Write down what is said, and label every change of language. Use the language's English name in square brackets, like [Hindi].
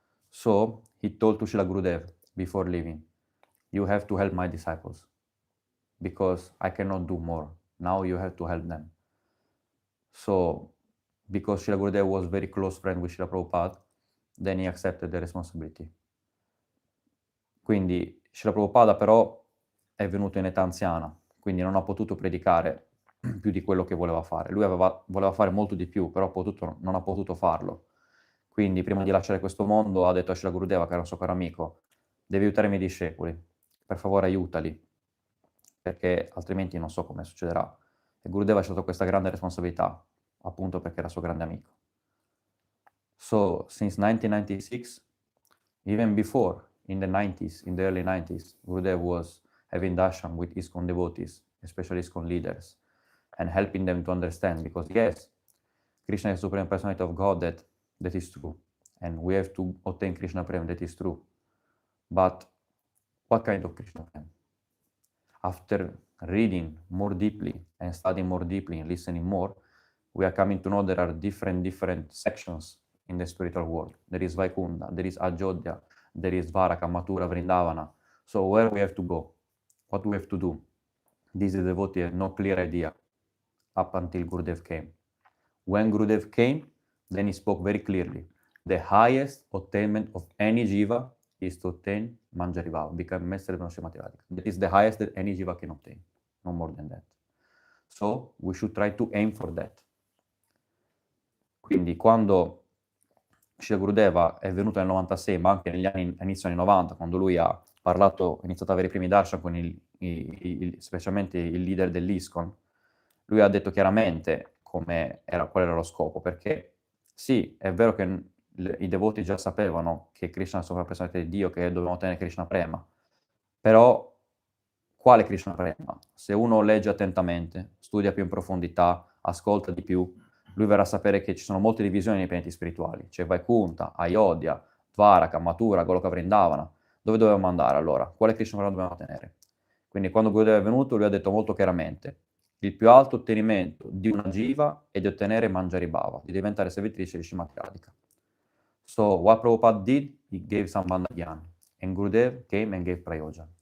[English] So he told to Srila Gurudev before leaving, you have to help my disciples, because I cannot do more. Now you have to help them. So, because Srila Gurudev was very close friend with Srila Prabhupada, then he accepted the responsibility. [Italian] Quindi Srila Prabhupada però è venuto in età anziana, quindi non ha potuto predicare più di quello che voleva fare. Lui voleva fare molto di più, però non ha potuto farlo. Quindi prima di lasciare questo mondo ha detto a Srila Gurudeva, che era un suo caro amico, devi aiutare i miei discepoli, per favore aiutali, perché altrimenti non so come succederà. E Gurudeva ha scelto questa grande responsabilità, appunto perché era suo grande amico. [English] So, since 1996, even before, in the 90s, in the early 90s, Gurudev was having darshan with ISKCON devotees, especially ISKCON leaders, and helping them to understand, because yes, Krishna is Supreme Personality of God, that is true, and we have to obtain Krishna Prem, that is true. But what kind of Krishna Prem? After reading more deeply and studying more deeply and listening more, we are coming to know there are different sections in the spiritual world. There is Vaikunta, there is Ajodhya, there is Dvaraka, Mathura, Vrindavana. So where we have to go? What we have to do? This is the devotee had no clear idea up until Gurudev came. When Gurudev came, then he spoke very clearly. The highest attainment of any jiva is to attain Manjaribhava, become Master Mathematica. That is the highest that any jiva can obtain, no more than that. So we should try to aim for that. [Italian] Quindi quando Srila Gurudeva è venuto nel 96, ma anche negli anni, inizio anni 90, quando lui ha iniziato ad avere i primi darshan con specialmente il leader dell'ISKCON, lui ha detto chiaramente qual era lo scopo, perché sì, è vero che i devoti già sapevano che Krishna è la sopra personalità di Dio, che dovevano ottenere Krishna Prema, però quale Krishna Prema? Se uno legge attentamente, studia più in profondità, ascolta di più, lui verrà a sapere che ci sono molte divisioni nei pianeti spirituali. C'è Vaikunta, Ayodhya, Dvaraka, Mathura, Goloka Vrindavana. Dove dovevamo andare allora? Quale Krishna Prema dobbiamo ottenere? Quindi quando Gurudev è venuto, lui ha detto molto chiaramente: il più alto ottenimento di una jiva è di ottenere Manjaribhava, di diventare servitrice di Srimati Radhika. [English] So what Prabhupada did, he gave Sambandha Gyan. And Gurudev came and gave Prayojan.